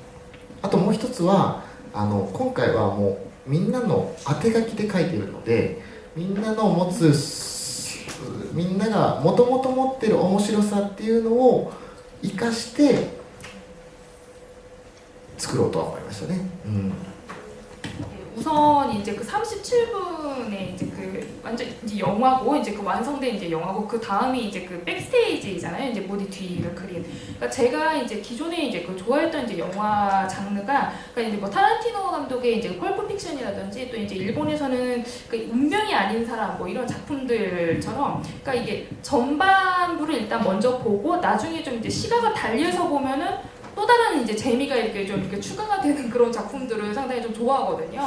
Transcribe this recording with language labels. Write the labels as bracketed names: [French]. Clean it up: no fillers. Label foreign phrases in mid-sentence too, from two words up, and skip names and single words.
[Japanese] あともう一つは今回はもうみんなの当て書きで書いているので、みんながもともと持ってる面白さっていうのを生かして作ろうとは思いましたね。 [Korean] 우선 이제 그 37분에 이제 그 완전 이제 영화고 이제 그 완성된 이제 영화고 그 다음이 이제 그 백스테이지잖아요. 이제 무대 뒤를 그린. 그러니까 제가 이제 기존에 이제 그 좋아했던 이제 영화 장르가 그러니까 이제 뭐 타란티노 감독의 이제 펄프 픽션이라든지 또 이제 일본에서는 그 운명이 아닌 사람 뭐 이런 작품들처럼 그러니까 이게 전반부를 일단 먼저 보고 나중에 좀 이제 시각을 달리해서 보면은 또 다른 이제 재미가 이렇게 좀 이렇게 추가가 되는 그런 작품들을 상당히 좀 좋아하거든요.